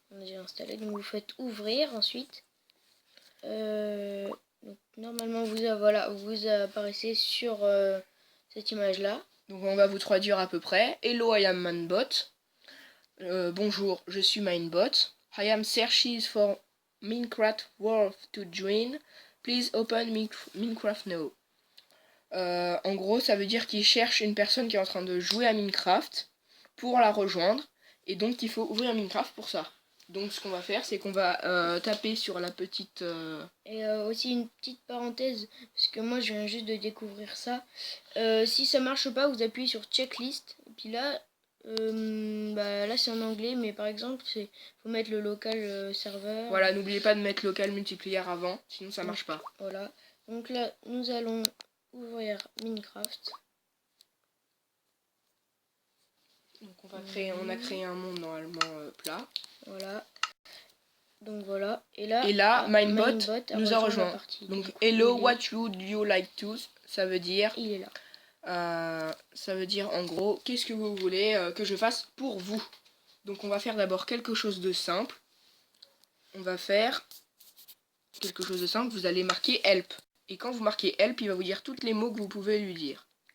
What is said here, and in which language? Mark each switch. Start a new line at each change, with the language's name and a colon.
French: On a déjà installé, donc vous faites ouvrir ensuite. Donc, normalement vous apparaissez sur cette image là. Donc on va vous traduire à peu près.
English: Hello, I am Minebot.
French: Bonjour, je suis Minebot.
English: I am searching for Minecraft World to join. Please open Minecraft now.
French: En gros, ça veut dire qu'il cherche une personne qui est en train de jouer à Minecraft pour la rejoindre. Et donc, il faut ouvrir Minecraft pour ça. Donc, ce qu'on va faire, c'est qu'on va taper sur la petite... Et aussi une petite parenthèse, parce que moi, je viens juste de découvrir ça. Si ça marche pas, vous appuyez sur checklist. Et puis là, là c'est en anglais, mais par exemple, il faut mettre le local serveur. Voilà, n'oubliez pas de mettre local multiplayer avant, sinon ça marche pas. Voilà. Donc là, nous allons ouvrir Minecraft. Donc on a créé un monde normalement plat. Voilà. Donc voilà. Et là Minebot nous a rejoint.
English: Donc hello, what would you like to?
French: Ça veut dire. Il est là. Ça veut dire en gros, qu'est-ce que vous voulez que je fasse pour vous? Donc on va faire d'abord quelque chose de simple. On va faire quelque chose de simple. Vous allez marquer help. Et quand vous marquez help, il va vous dire tous les mots que vous pouvez lui dire.